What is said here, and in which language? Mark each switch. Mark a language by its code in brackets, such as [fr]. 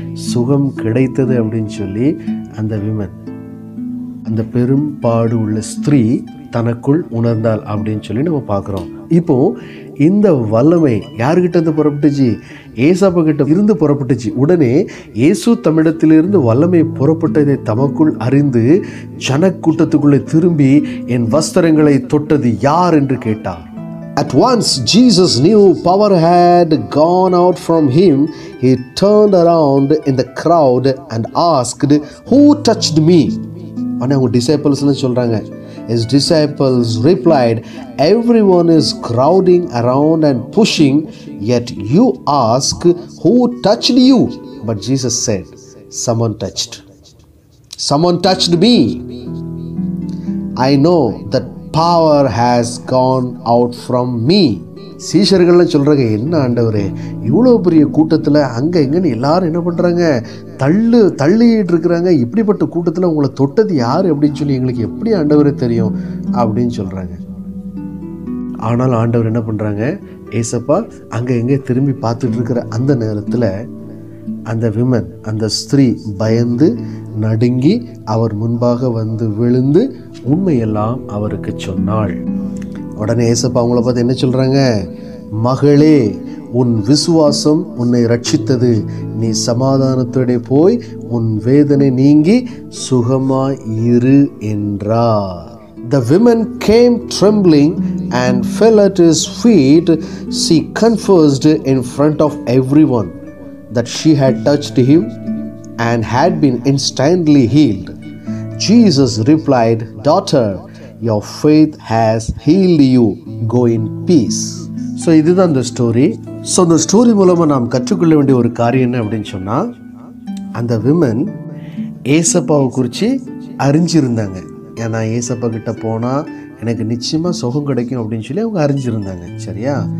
[ta] சுகம் கிடைத்தது அப்படின்னு சொல்லி அந்த விமன், அந்த பெரும்பாடு உள்ள ஸ்திரீ தனக்குள் உணர்ந்தாள் அப்படின்னு சொல்லி நம்ம பார்க்குறோம். இப்போ இந்த வல்லமை யார்கிட்ட இருந்து புறப்பட்டுச்சு? ஏசப்பா கிட்ட இருந்து புறப்பட்டுச்சு. உடனே இயேசு தம்மிடத்திலிருந்து வல்லமை புறப்பட்டதை தமக்குள் அறிந்து ஜனக்கூட்டத்துக்குள்ளே திரும்பி, என் வஸ்திரங்களை தொட்டது யார் என்று கேட்டார். [en] At once Jesus knew power had gone out from him. He turned around in the crowd and asked, "Who touched me?" [ta] ஆனால் அவங்க டிசைபிள்ஸ்லாம் சொல்கிறாங்க. [en] His disciples replied, "Everyone is crowding around and pushing, yet you ask, who touched you?" But Jesus said, "Someone touched. Someone touched me. I know that power has gone out from me." [ta] சீஷர்கள்லாம் சொல்கிறாங்க, என்ன ஆண்டவரே, இவ்வளோ பெரிய கூட்டத்தில் அங்கே எங்கன்னு எல்லாரும் என்ன பண்ணுறாங்க, தள்ளிட்டு இருக்கிறாங்க. இப்படிப்பட்ட கூட்டத்தில் உங்களை தொட்டது யார் அப்படின்னு சொல்லி எங்களுக்கு எப்படி ஆண்டவரே தெரியும் அப்படின்னு சொல்கிறாங்க. ஆனால் ஆண்டவர் என்ன பண்ணுறாங்க, ஏசப்பா அங்கே எங்கே திரும்பி பார்த்துட்டு இருக்கிற அந்த நேரத்தில் அந்த விமன், அந்த ஸ்திரீ பயந்து நடுங்கி அவர் முன்பாக வந்து விழுந்து உண்மையெல்லாம் அவருக்கு சொன்னாள். உடனே ஏசப்பா அவங்கள பார்த்து என்ன சொல்கிறாங்க, மகளே, உன் விசுவாசம் உன்னை ரட்சித்தது, நீ சமாதானத்தோட போய் உன் வேதனை நீங்கி சுகமாய் இரு என்றார். [en] The woman came trembling and fell at his feet. She confessed in front of everyone that she had touched him and had been instantly healed. Jesus replied, "Daughter, your faith has healed you. Go in peace." [ta] So இதுதான் இந்த story. So இந்த story மூலமாக நாம் கற்றுக்கொள்ள வேண்டிய ஒரு காரியம் என்ன அப்படின்னு சொன்னால், அந்த விமன் ஏசப்பாவை குறித்து அறிஞ்சிருந்தாங்க. ஏன்னா ஏசப்பா கிட்ட போனால் எனக்கு நிச்சயமாக சுகம் கிடைக்கும் அப்படின்னு சொல்லி அவங்க அறிஞ்சிருந்தாங்க. சரியா?